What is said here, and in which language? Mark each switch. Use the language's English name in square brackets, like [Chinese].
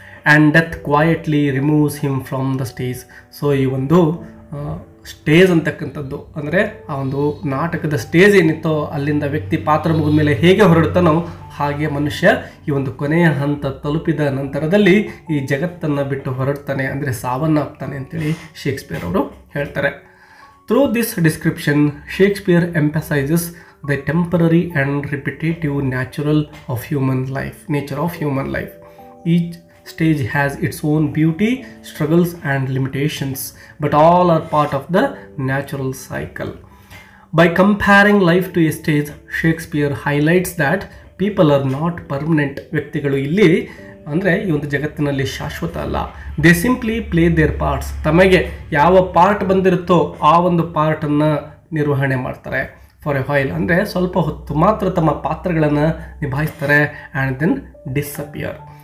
[English] And death quietly removes him from the stage. [Kannada] So ಈ ಒಂದು stage ಅಂತಕ್ಕಂಥದ್ದು ಅಂದರೆ ಆ ಒಂದು ನಾಟಕದ ಸ್ಟೇಜ್ ಏನಿತ್ತೋ ಅಲ್ಲಿಂದ ವ್ಯಕ್ತಿ ಪಾತ್ರ ಮುಗಿದ ಮೇಲೆ ಹೇಗೆ ಹೊರಡ್ತಾನೋ ಹಾಗೆ ಮನುಷ್ಯ ಈ ಒಂದು ಕೊನೆಯ ಹಂತ ತಲುಪಿದ ನಂತರದಲ್ಲಿ ಈ ಜಗತ್ತನ್ನು ಬಿಟ್ಟು ಹೊರಡ್ತಾನೆ, ಅಂದರೆ ಸಾವನ್ನಪ್ತಾನೆ ಅಂತೇಳಿ ಶೇಕ್ಸ್ಪಿಯರ್ ಅವರು ಹೇಳ್ತಾರೆ. [English] Through this description Shakespeare emphasises the temporary and repetitive nature of human life. Each stage has its own beauty, struggles and limitations, but all are part of the natural cycle. By comparing life to a stage, Shakespeare highlights that people are not permanent. [Kannada] ವ್ಯಕ್ತಿಗಳು ಇಲ್ಲಿ ಅಂದರೆ ಈ ಒಂದು ಜಗತ್ತಿನಲ್ಲಿ ಶಾಶ್ವತ ಅಲ್ಲ. [English] They simply play their parts. [Kannada] ತಮಗೆ ಯಾವ ಪಾರ್ಟ್ ಬಂದಿರುತ್ತೋ ಆ ಒಂದು ಪಾರ್ಟನ್ನು ನಿರ್ವಹಣೆ ಮಾಡ್ತಾರೆ. [English] for a while [Kannada] ಅಂದರೆ ಸ್ವಲ್ಪ ಹೊತ್ತು ಮಾತ್ರ ತಮ್ಮ ಪಾತ್ರಗಳನ್ನು ನಿಭಾಯಿಸ್ತಾರೆ [English] And then disappear.